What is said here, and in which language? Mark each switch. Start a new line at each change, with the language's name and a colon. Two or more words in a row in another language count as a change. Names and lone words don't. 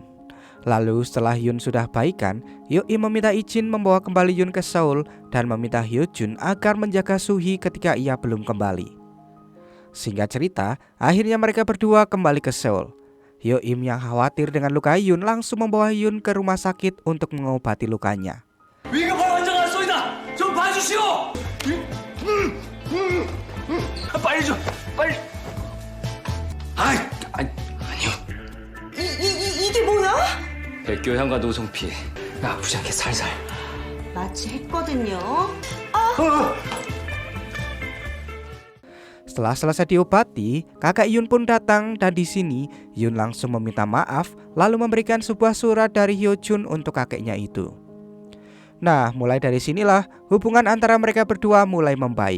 Indonesian: Lalu setelah Yun sudah baikan, Yo-im meminta izin membawa kembali Yun ke Seoul dan meminta Hyojun agar menjaga Suhi ketika ia belum kembali. Singkat cerita, akhirnya mereka berdua kembali ke Seoul. Yo-im yang khawatir dengan luka Yun langsung membawa Yun ke rumah sakit untuk mengobati lukanya.
Korean: 위급한 환자가 왔소이다. 좀 봐주시오. 빨리 좀 빨리. 아니요. 이게 뭐야? 백교향과 노송피. 아프지 않게 살살. 마취했거든요.
Indonesian: Setelah selesai diobati, kakak Yun pun datang dan di sini Yun langsung meminta maaf lalu memberikan sebuah surat dari Hyojun untuk kakeknya itu. Nah, mulai dari sinilah hubungan antara mereka berdua mulai membaik.